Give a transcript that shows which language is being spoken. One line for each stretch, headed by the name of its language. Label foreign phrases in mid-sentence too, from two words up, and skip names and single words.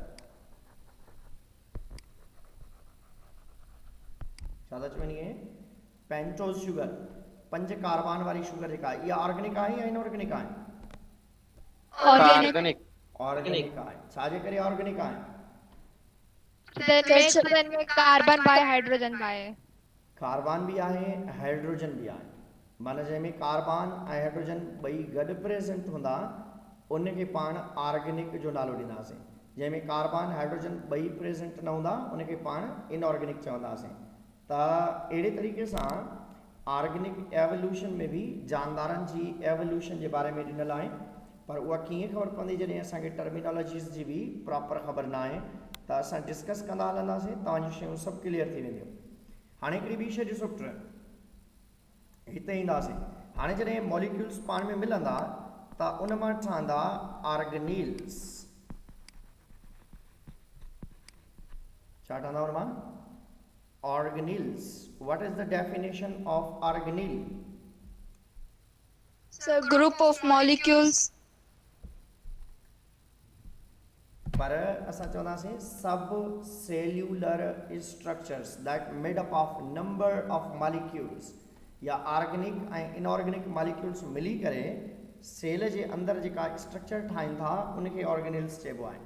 Sindhi: छा था चवनि इहे? पेंटोज शुगर, 5 कार्बन वारी शुगर जेका आहे इहा ऑर्गेनिक आहे या इनऑर्गेनिक आहे? ऑर्गेनिक। ऑर्गेनिक आहे। छाजे करे ऑर्गेनिक आहे? तो में कार्बन बाय हाइड्रोजन बाय। कार्बन भी आहे, हाइड्रोजन भी आहे। माना जंहिंमें कार्बन ऐं हाइड्रोजन ॿई गॾु प्रेजेंट हूंदा उनखे पाण ऑर्गेनिक जो नालो ॾींदासीं। जंहिंमें कार्बन हाइड्रोजन ॿई प्रेजेंट न हूंदा उनखे पाण इनऑर्गेनिक चवंदासीं। त अहिड़े तरीक़े सां
English: organic evolution
Sindhi: में भी जानदारनि जी एवोल्यूशन जे बारे में ॾिनल आहे, पर उहा कीअं ख़बर पवंदी जॾहिं असांखे टर्मिनोलॉजीज़ जी भी प्रॉपर ख़बर न आहे त असां डिस्कस कंदा हलंदासीं, तव्हांजी शयूं सभु क्लियर थी वेंदियूं। हाणे हिकिड़ी ॿी शइ ॾिसो पुट, हिते ईंदासीं। हाणे जॾहिं मॉलिक्यूल्स पाण में मिलंदा त उन मां ठहंदा ऑर्गेनील्स। छा ठहंदा उन मां? ऑर्गेनील्स।
English: What is the definition of organelle? Sir, group of molecules.
Sindhi: पर असां चवंदासीं
English: sub cellular structures that made up of number of molecules,
Sindhi: या ऑर्गेनिक ऐं
English: inorganic molecules
Sindhi: मिली करे सेल जे अंदरि जेका स्ट्रक्चर ठाहिनि था उनखे ऑर्गेनिल्स चइबो आहे।